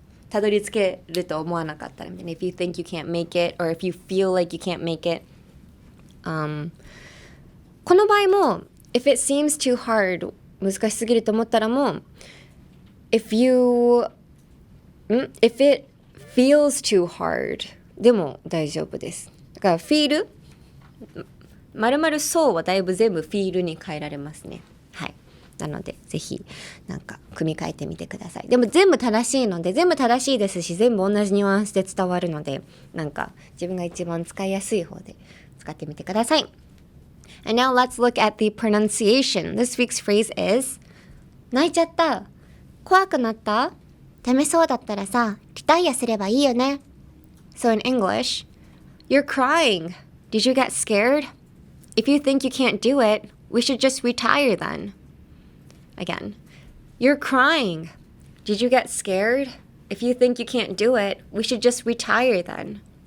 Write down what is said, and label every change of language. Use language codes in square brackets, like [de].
[ja] たどり着けると思わなかったら、 [en] if you think you can't make it [ja] or if you feel like you can't make it、この場合も [en] if it seems too hard [ja] 難しすぎると思ったらも [en] if it feels too hard [ja] でも大丈夫です。だから feel 丸々そうはだいぶ全部 feel に変えられますね。はい。なのでぜひなんか組み替えてみてください。でも全部正しいので、全部正しいですし、全部同じニュアンスで伝わるので、なんか自分が一番使いやすい方で使ってみてください。 [en] And now let's look at the pronunciation. This week's phrase is [ja] 泣いちゃった、怖くなった、ダメそうだったらさ、リタイアすればいいよね。 [en] So in English, you're crying. Did you get scared? If you think you can't do it, we should just retire then. Again, you're crying. Did you get scared? If you think you can't do it, we should just retire then.